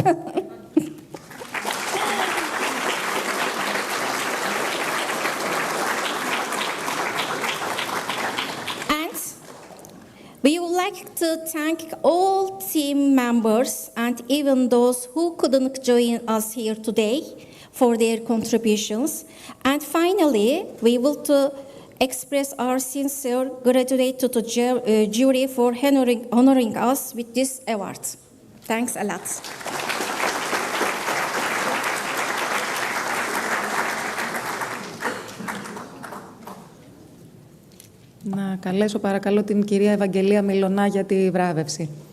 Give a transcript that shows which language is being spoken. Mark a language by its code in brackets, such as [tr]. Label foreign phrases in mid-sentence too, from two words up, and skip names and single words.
[en] We would like to thank all team members and even those who couldn't join us here today for their contributions. And finally, we will express our sincere gratitude to the jury for honoring us with this award. Thanks a lot. [el] Να καλέσω παρακαλώ την κυρία Ευαγγελία Μιλωνά για τη βράβευση.